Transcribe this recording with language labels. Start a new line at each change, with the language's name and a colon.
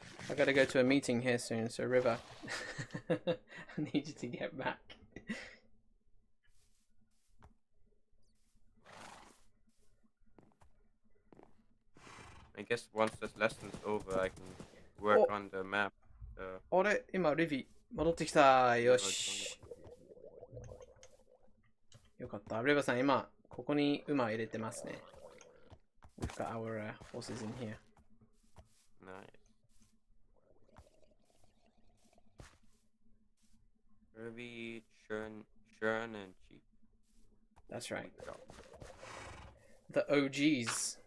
English: I gotta go to a meeting here soon, so River, I need you to get back. I guess once this lesson's over, I can work on the map.
Japanese: あれ、今、リビ戻ってきた。よし。よかった。リバさん、今、ここに馬入れてますね。
English: We've got our horses in here. Nice. Ruby, Shern, and Cheap. That's right. The OGs.